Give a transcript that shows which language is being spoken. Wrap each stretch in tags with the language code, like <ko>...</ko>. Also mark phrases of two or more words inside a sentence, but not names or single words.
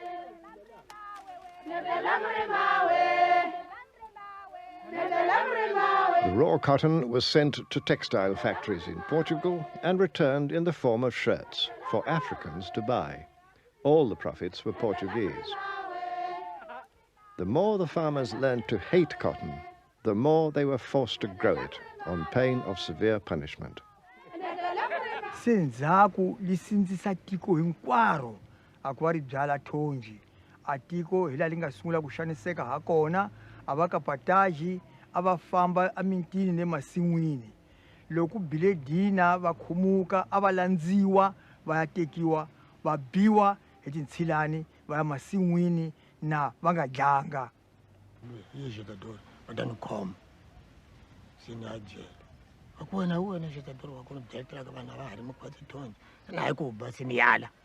<en>The raw cotton was sent to textile factories in Portugal and returned in the form of shirts for Africans to buy. All the profits were Portuguese. The more the farmers learned to hate cotton, the more they were forced to grow it on pain of severe punishment.</en> <ts>Senzaku lisindzisa tiko hinkwaro akuva ri byala thonji atiko hi laha li nga sungula ku xaniseka ha kona a va kapataji a va famba emintini ni masin'wini loko bile dina va khumuka a va landziwa va ya tekiwa va biwa hi tintshilani va ya masin'wini na va nga dlanga yexekadori va ta ni khoma se ni ya jele a ku wena wena xekadori wa ku ni byeletela ka vanhu va ha ri mikhwatsi thonji na hi ku ba se ni yala</ts>